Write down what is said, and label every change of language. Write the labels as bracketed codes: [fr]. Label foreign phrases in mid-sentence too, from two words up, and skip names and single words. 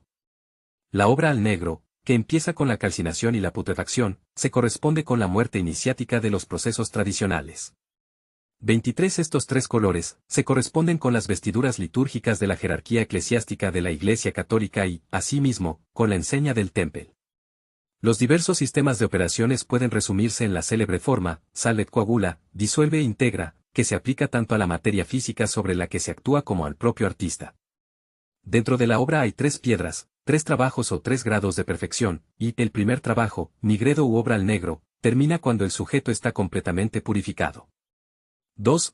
[es] La obra al negro, que empieza con la calcinación y la putrefacción, se corresponde con la muerte iniciática de los procesos tradicionales. 23. Estos tres colores se corresponden con las vestiduras litúrgicas de la jerarquía eclesiástica de la Iglesia Católica y, asimismo, con la enseña del Temple. Los diversos sistemas de operaciones pueden resumirse en la célebre forma, [la] sal et coagula, [es] disuelve e integra, que se aplica tanto a la materia física sobre la que se actúa como al propio artista. Dentro de la obra hay tres piedras, tres trabajos o tres grados de perfección, y el primer trabajo, nigredo u obra al negro, termina cuando el sujeto está completamente purificado. 2.